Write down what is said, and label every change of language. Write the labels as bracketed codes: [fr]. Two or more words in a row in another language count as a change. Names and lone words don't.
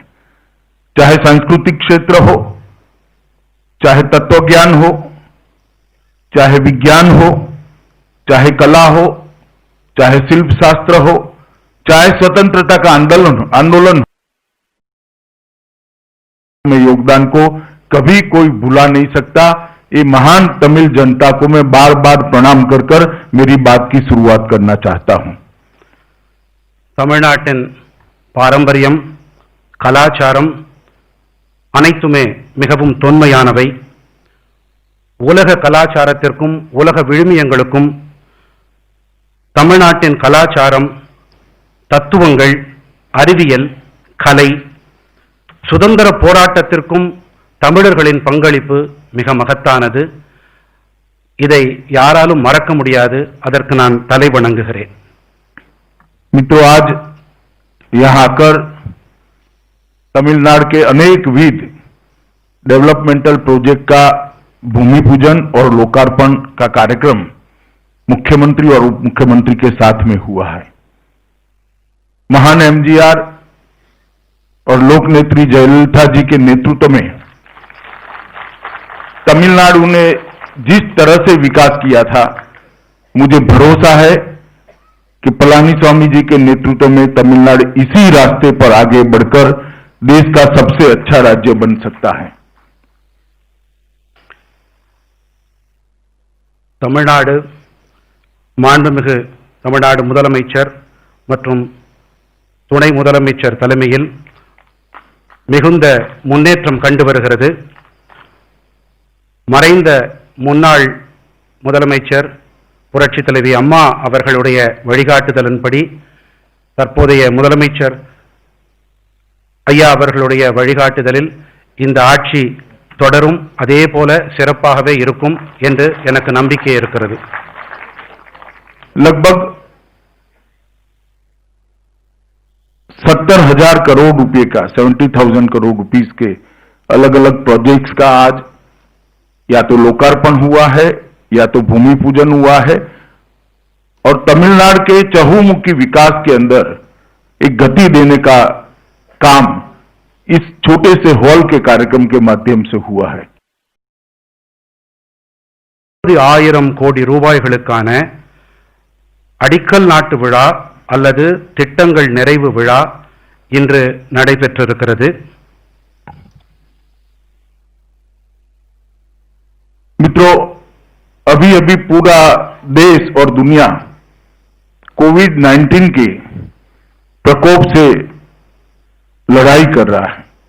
[hi] चाहे सांस्कृतिक क्षेत्र हो, चाहे तत्वज्ञान हो, चाहे विज्ञान हो, चाहे कला हो, चाहे शिल्प शास्त्र हो, चाहे स्वतंत्रता का आंदोलन में योगदान को कभी कोई भुला नहीं सकता। ये महान तमिल जनता को मैं बार बार प्रणाम कर कर मेरी बात की शुरुआत करना चाहता हूं। [ta] தமிழ்நாட்டின் பாரம்பரியம், கலாச்சாரம் அனைத்துமே மிகவும் தொன்மையானவை। உலக கலாச்சாரத்திற்கும் உலக விழுமியங்களுக்கும் தமிழ்நாட்டின் கலாச்சாரம், தத்துவங்கள், அறிவியல், கலை, சுதந்திர போராட்டத்திற்கும் தமிழர்களின் பங்களிப்பு மிக மகத்தானது। இதை யாராலும் மறக்க முடியாது, அதற்கு நான் தலை வணங்குகிறேன்। [hi] मित्रों, आज यहां आकर तमिलनाडु के अनेक विध [en] developmental project [hi] का भूमि पूजन और लोकार्पण का कार्यक्रम मुख्यमंत्री और उप मुख्यमंत्री के साथ में हुआ है। महान एमजीआर और लोक नेत्री जयललिता जी के नेतृत्व में तमिलनाडु ने जिस तरह से विकास किया था, मुझे भरोसा है कि पलानीस्वामी जी के नेतृत्व में तमिलनाडु इसी रास्ते पर आगे बढ़कर देश का सबसे अच्छा राज्य बन सकता है। [ta] தமிழ்நாடு மாண்புமிகு தமிழ்நாடு முதலமைச்சர் மற்றும் துணை முதலமைச்சர் தலைமையில் மிகுந்த முன்னேற்றம் கண்டு வருகிறது। மறைந்த முன்னாள் முதலமைச்சர் புரட்சி தலைவி அம்மா அவர்களுடைய வழிகாட்டுதலின்படி தற்போதைய முதலமைச்சர் ஐயா அவர்களுடைய வழிகாட்டுதலில் இந்த ஆட்சி தொடரும், அதே போல சிறப்பாகவே இருக்கும் என்று எனக்கு நம்பிக்கை இருக்கிறது. [hi] लगभग 70,000 करोड़ रुपए का 70,000 करोड़ रुपीस के अलग अलग प्रोजेक्ट्स का आज या तो लोकार्पण हुआ है या तो भूमि पूजन हुआ है और तमिलनाडु के चहुमुखी विकास के अंदर एक गति देने का काम इस छोटे से हॉल के कार्यक्रम के माध्यम से हुआ है. [ta] 1000 கோடி ரூபாய்களுக்கான அடிக்கல் நாட்டு விழா அல்லது திட்டங்கள் நிறைவு விழா இன்று நடைபெற்றிருக்கிறது. [hi] मित्रों, अभी अभी पूरा देश और दुनिया कोविड-19 के प्रकोप से लड़ाई कर रहा है.